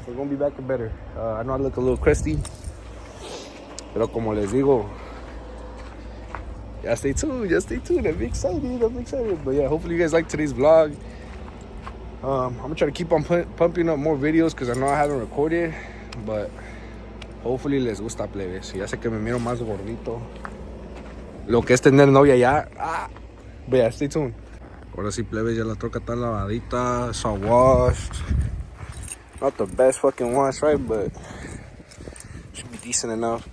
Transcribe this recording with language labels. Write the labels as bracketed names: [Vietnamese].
[English] I know I look a little crusty, [Spanish] pero como les digo, [English] yeah, stay tuned. I'm excited. But yeah, hopefully you guys like today's vlog. I'm gonna try to keep on pumping up more videos because I know I haven't recorded, but hopefully [Spanish] les gusta, plebes. Ya sé que me miro más gordito. Lo que es tener novia ya. [English] But yeah, stay tuned. [Spanish] Ahora sí, plebes, ya la troca está lavadita. [English] It's all washed. Not the best fucking wash, right? But should be decent enough.